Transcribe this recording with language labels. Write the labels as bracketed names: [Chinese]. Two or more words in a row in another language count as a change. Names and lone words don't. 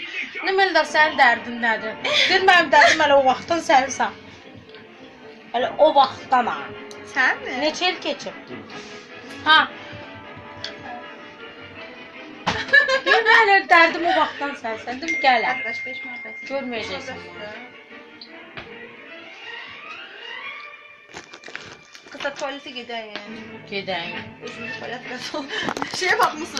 [Azerbaijani] Deməli sənin dərdin nədir? Dedim mənim dərdim hələ o vaxtdan sənsən. Hələ o vaxtdan ha. Sən mi? Neçə il keçib? Ha. Dedim hələ dərdim o vaxtdan sənsən. Dedim gələm. 65 mühabbət. Görməyəcəksən. [Turkish] Kısa tuvalete gideyim. [Azerbaijani] Gedək. [Turkish] Özümüz tuvalet nasıl? Şeye bakmışsın.